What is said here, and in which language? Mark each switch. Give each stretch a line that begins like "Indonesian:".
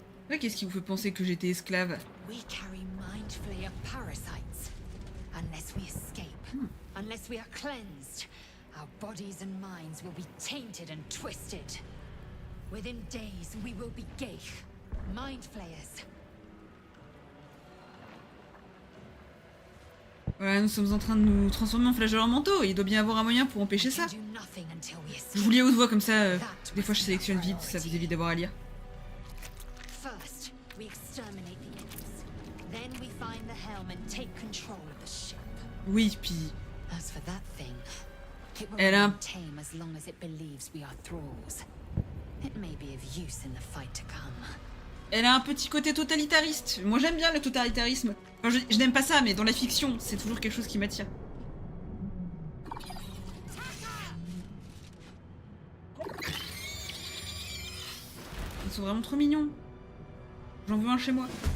French: Ouais, qu'est-ce qui vous fait penser que j'étais esclave?
English: We carry mind flayer parasites. Unless we escape, unless we are cleansed, our bodies and minds will be tainted and twisted. Within days, we will be Geich, mind flayers.
French: Voilà, nous sommes en train de nous transformer en flagelleurs mentaux. Il doit bien y avoir un moyen pour empêcher ça. Je vous lis à haute voix comme ça, des fois je sélectionne vite, ça vous évite d'avoir à lire.
English: First, we exterminate the imps. Then we find the helm and take control of the ship.
French: Oui, puis...
English: As for that thing, it will
French: Elle a
English: remain tame as long as it believes we are thralls. It may be of use in the fight to come.
French: Elle a un petit côté totalitariste. Moi j'aime bien le totalitarisme. Enfin, je n'aime pas ça, mais dans la fiction, c'est toujours quelque chose qui m'attire. Ils sont vraiment trop mignons. J'en veux un chez moi.